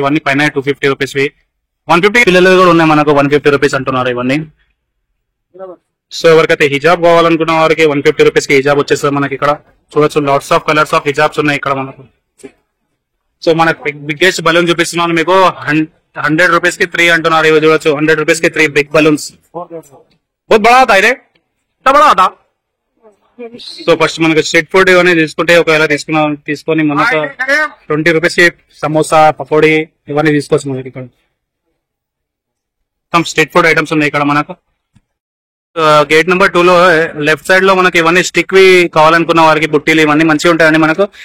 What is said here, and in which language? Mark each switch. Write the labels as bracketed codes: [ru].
[te] ఇవన్నీ పైన 250 రూపీస్. 150 పిల్లలు కూడా ఉన్నాయి మనకు. 150 రూపీస్ అంటున్నారు ఇవన్నీ. సో ఎవరికైతే హిజాబ్ కావాలనుకున్న వారికి 150 రూపీస్ కి హిజాబ్ వచ్చేస్తుంది మనకి ఇక్కడ. చూడొచ్చు లాట్స్ ఆఫ్ కలర్స్ ఆఫ్ హిజాబ్స్ ఉన్నాయి ఇక్కడ మనకు. సో మన బిగ్గెస్ట్ బలూన్ చూపిస్తున్నాను మీకు. 100 రూపీస్ కి 3 అంటున్నారు. ఇవి చూడొచ్చు 100 రూపీస్ కి 3 బిగ్ బలూన్స్. [hi] बहुत बड़ा आता है रे, इतना बड़ा आता. [te] సో ఫస్ట్ మనకి స్ట్రీట్ ఫుడ్ ఇవన్నీ తీసుకుంటే ఒకవేళ తీసుకొని మనకు 20 రూపీస్ కి సమోసా, పకోడీ ఇవన్నీ తీసుకోవచ్చు మనకి ఇక్కడ. మొత్తం స్ట్రీట్ ఫుడ్ ఐటమ్స్ ఉన్నాయి ఇక్కడ మనకు. గేట్ నెంబర్ 2 లో లెఫ్ట్ సైడ్ లో మనకి ఇవన్నీ స్టిక్ వి కావాలనుకున్న వారికి బుట్టీలు ఇవన్నీ మంచిగా ఉంటాయండి మనకు.